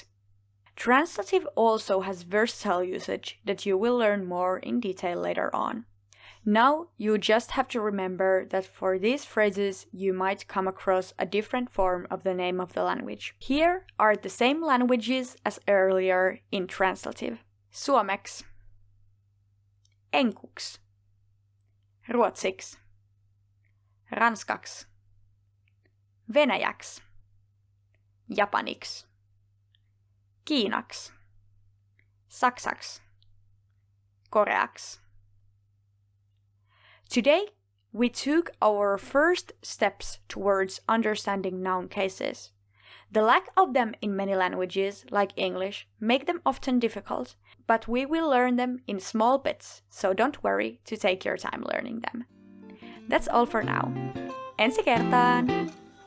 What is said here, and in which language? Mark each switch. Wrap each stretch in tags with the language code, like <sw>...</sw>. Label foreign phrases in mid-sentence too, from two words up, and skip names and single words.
<en>Translative also has versatile usage that you will learn more in detail later on. Now, you just have to remember that for these phrases, you might come across a different form of the name of the language. Here are the same languages as earlier in translative.</en> <fi>Suomeksi, Enkuksi, Ruotsiksi, Ranskaksi, Venäjäksi, Japaniksi, Kiinaksi, Saksaksi, Koreaksi.</fi> <en>Today, we took our first steps towards understanding noun cases. The lack of them in many languages, like English, make them often difficult, but we will learn them in small bits, so don't worry to take your time learning them. That's all for now.</en> <fi>Ensi kertaan!</fi>